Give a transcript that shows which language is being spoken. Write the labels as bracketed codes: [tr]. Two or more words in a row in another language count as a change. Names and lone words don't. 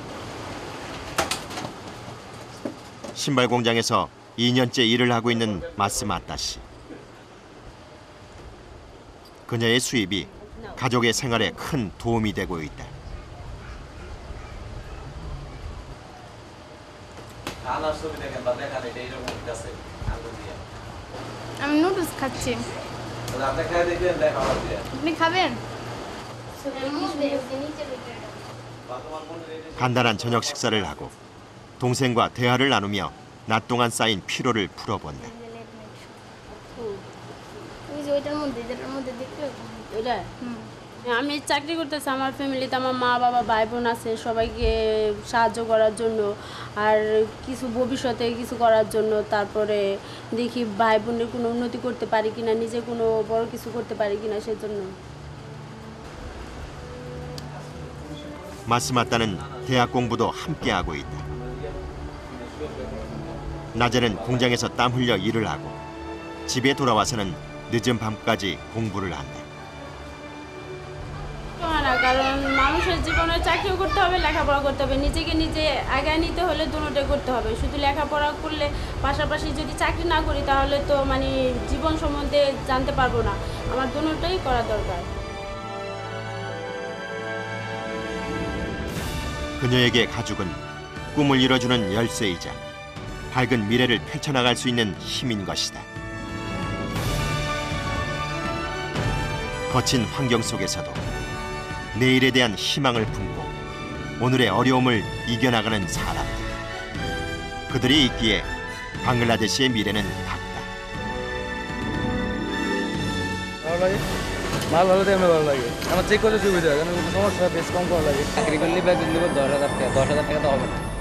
[ko] 신발 공장에서 2년째 일을 하고 있는 마스마따 씨. 그녀의 수입이 가족의 생활에 큰 도움이 되고 있다. [bn] আমি নুডলস খাচ্ছি আপনি খাবেন [ko] 간단한 저녁 식사를 하고 동생과 대화를 나누며 낮 동안 쌓인 피로를 풀어본다. [bn] আমি চাকরি করতেছি আমার ফ্যামিলিতে আমার মা বাবা ভাই বোন আছে সবাইকে সাহায্য করার জন্য আর কিছু ভবিষ্যতে কিছু করার জন্য তারপরে দেখি ভাই বোনের কোনো উন্নতি করতে পারি কিনা নিজে কোনো বড় কিছু করতে পারি কিনা সেজন্য [ko] 마스마따는 대학 공부도 함께하고 있다. 낮에는 공장에서 땀 흘려 일을 하고 집에 돌아와서는 늦은 밤까지 공부를 한다. [bn] কারণ মানুষের জীবনে চাকরিও করতে হবে লেখাপড়া করতে হবে নিজেকে নিজে আগায় নিতে হলে দুটোটাই করতে হবে শুধু লেখাপড়া করলে পাশাপাশি যদি চাকরি না করি তাহলে তো মানে জীবন সম্বন্ধে জানতে পারবো না আমার দুটোটাই করা দরকার [ko] 그녀에게 가죽은 꿈을 이뤄주는 열쇠이자 밝은 미래를 펼쳐나갈 수 있는 힘인 것이다. 거친 환경 속에서도 내일에 대한 희망을 품고 오늘의 어려움을 이겨나가는 사람들. 그들이 있기에 방글라데시의 미래는 밝다. [bn] মাল ভালো দেখলে ভালো লাগে আমার চেক করতে সুবিধা হয় কারণ সমস্যা বেশ কম করা লাগে চাকরি করলে বা দিল্লি 10,000 টাকা তো হবে না